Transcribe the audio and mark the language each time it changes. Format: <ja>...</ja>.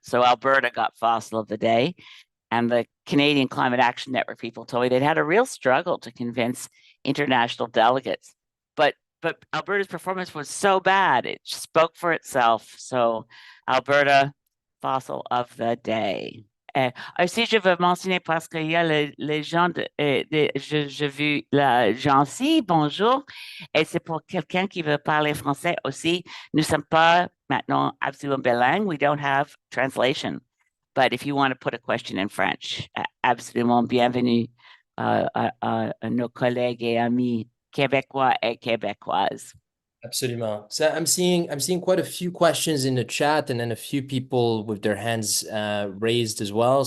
<en>So Alberta got Fossil of the Day. And the Canadian Climate Action Network people told me they'd had a real struggle to convince international delegates. But Alberta's performance was so bad, it spoke for itself. So Alberta, Fossil of the Day.</en> <fr>Aussi, je veux mentionner parce qu'il y a les gens j'ai vu la Jancy, bonjour, et c'est pour quelqu'un qui veut parler français aussi. Nous ne sommes pas maintenant absolument bilingues.</fr> <en>We don't have translation. But if you want to put a question in French,</en> <fr>absolument bienvenue à nos collègues et amis québécois et québécoises. Absolument.</fr> <en>So I'm seeing quite a few questions in the chat, and then a few people with their hands raised as well.</en>